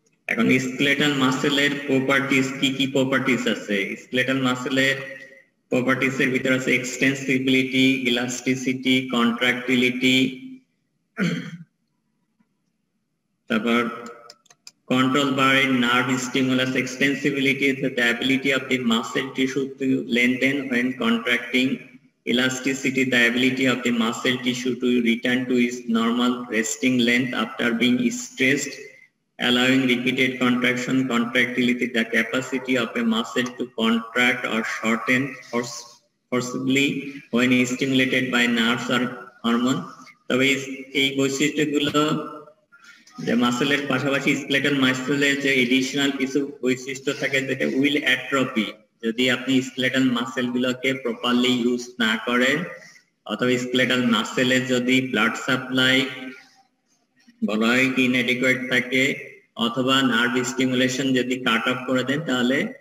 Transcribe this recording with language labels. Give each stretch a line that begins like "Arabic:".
Bangla: এখন skeletal মাসেলের properties কি কি প্রপার্টিজ আছে? স্কেলেটাল মাসেলের প্রপার্টিজ এর ভিতরে আছে এক্সটেন্সিবিলিটি, ইলাস্টিসিটি, কন্ট্রাক্টিলিটি, তারপর
English: control by nerve stimulus. Extensibility is the ability of the muscle tissue to lengthen when contracting. Elasticity, the ability of the muscle tissue to return to its normal resting length after being stressed, allowing repeated contraction. Contractility, the capacity of a muscle to contract or shorten forcibly when stimulated by nerves or hormone.
Bangla: তবে এই বৈশিষ্ট্যগুলো যে মাসেলের পাশাপাশি skeletal মাসেলের যে additional কিছু বৈশিষ্ট্য থাকে, যেটা উইল অ্যাট্রফি। যদি আপনি স্কেলেটাল মাসেল গুলোকে প্রপারলি ইউজ না করেন অথবা স্কেলেটাল মাসেলের যদি ব্লাড সাপ্লাই বলা হয় ইনএডিকুয়েট থাকে অথবা নার্ভ স্টিমুলেশন যদি কাট অফ করে দেন, তাহলে